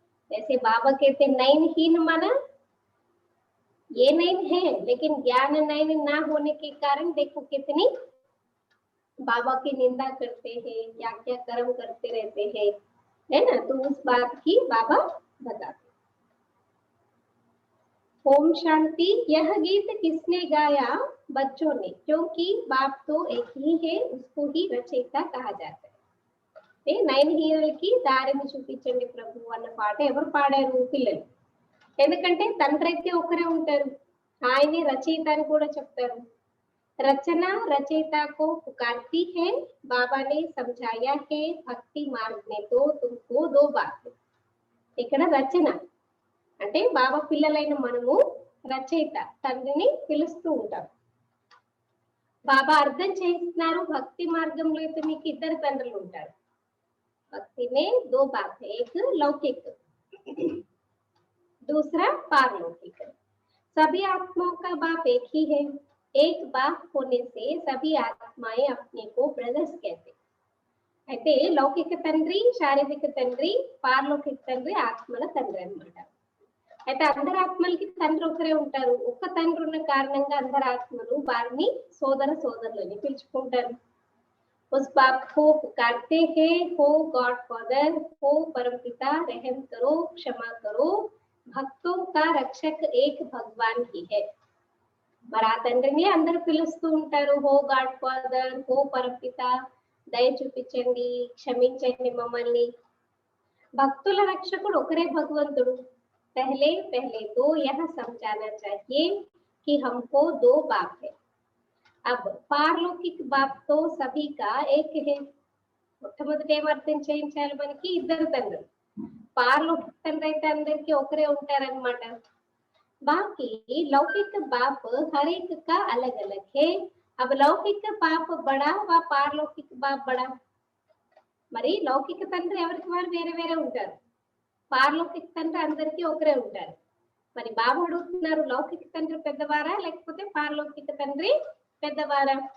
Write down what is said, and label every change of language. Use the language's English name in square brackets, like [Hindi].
[Hindi] वैसे बाबा कहते नयनहीन माना ये नयन है, लेकिन ज्ञान नयन ना होने के कारण देखो कितनी बाबा की निंदा करते हैं, क्या क्या कर्म करते रहते हैं, है ना. तो उस बात की बाबा बताते. ओम शांति. यह गीत किसने गाया? बच्चों ने, क्योंकि बाप तो एक ही है, उसको ही रचयिता कहा जाता है. [Telugu] 9 హీరోలకి దారిని చూపించండి ప్రభు అన్న పాట ఎవరు పాడారు? పిల్లలు. ఎందుకంటే తండ్రి అయితే ఒకరే ఉంటారు, ఆయనే రచయిత అని కూడా చెప్తారు. [Hindi] రచన రచయిత को पुकारती है, बाबा ने समझाया है भक्ति मार्ग में तो तुमको 2 बात. [Telugu] ఇక్కడ రచన అంటే బాబా పిల్లలైన మనము రచయిత తండ్రిని పిలుస్తూ ఉంటాం. బాబా అర్థం చేస్తున్నారు భక్తి మార్గంలో అయితే మీకు 2 తండ్రులు ఉంటారు. [Hindi] भक्ति में 2 बात है, एक लौकिक दूसरा पारलौकिक. सभी आत्माओं का बाप एक ही है. एक बाप होने से सभी आत्माएं अपने को ब्रदर्स कहते. [Telugu] అయితే లౌకిక తండ్రి, శారీరక తండ్రి, పారలౌకిక తండ్రి ఆత్మల తండ్రి అన్నమాట. అయితే అందరి ఆత్మలకి తండ్రి ఒకరే ఉంటారు. ఒక్క తండ్రి ఉన్న కారణంగా అందరి ఆత్మలు వారిని సోదర సోదరులని పిలుచుకుంటారు. [Hindi] उस बाप को पुकारते हैं, हो गॉड फादर, हो परमपिता, रहम करो, क्षमा करो, भक्तों का रक्षक एक भगवान ही है. [Telugu] మరి ఆ తండ్రిని అందరూ పిలుస్తూ ఉంటారు. హో గాడ్ ఫాదర్, హో పరమపిత, దయ చూపించండి, క్షమించండి మమ్మల్ని. భక్తుల రక్షకుడు ఒకరే భగవంతుడు. [Hindi] पहले पहले तो यह समझाना चाहिए कि हमको 2 बाप है. अब पारलौकिक बाप तो सभी का एक है. [Telugu] మొట్టమొదటి ఏం అర్థం చేయించాలి మనకి? 2 తండ్రులు. పారలౌకిక తండ్రి అయితే అందరికి ఒకరే ఉంటారన్నమాట. [Hindi] बाकी लौकिक बाप हर एक का अलग अलग है. अब लौकिक बाप बड़ा व पारलौकिक बाप बड़ा. [Telugu] మరి లౌకిక తండ్రి ఎవరికి వారు వేరే వేరే ఉంటారు, పారలౌకిక తండ్రి అందరికీ ఒకరే ఉంటారు. మరి బాబు అడుగుతున్నారు లౌకిక తండ్రి పెద్దవారా లేకపోతే పారలౌకిక తండ్రి పెద్దవారా?